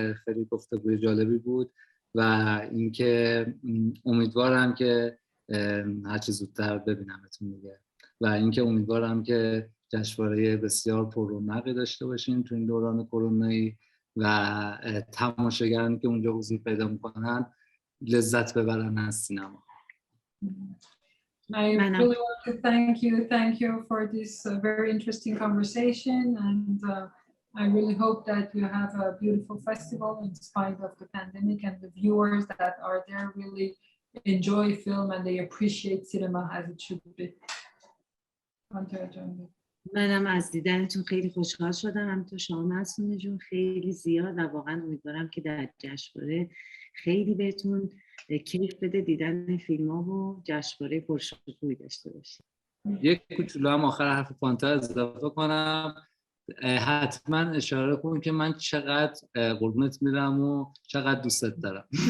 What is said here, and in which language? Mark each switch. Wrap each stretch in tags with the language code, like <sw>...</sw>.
<fa>خیلی گفتگوی جالبی بود و اینکه امیدوارم که هرچی زودتر ببینمتون دیگه و اینکه امیدوارم که جشنواره بسیار پررونقی داشته باشین تو این دوران کرونایی و تماشاگرانی که اونجا حضور پیدا میکنن لذت ببرن از سینما.</fa> <en>I really want to thank you for this very interesting conversation, and I really hope that you have a beautiful festival in spite of the pandemic, and the viewers that are there really enjoy film and they appreciate cinema as it should be.</en> <fa>منم از دیدنتون خیلی خوشحال شدم، همینطور شما معصومه جون خیلی زیاد، و واقعا امیدوارم که در جشنواره خیلی بهتون کیف بده دیدن فیلم‌ها و جشنواره پرشکوهی داشته باشید. یک کوچولو هم آخر حرف پانتا اضافه کنم. حتما اشاره کن که من چقدر قربونت میرم و چقدر دوستت دارم.</fa>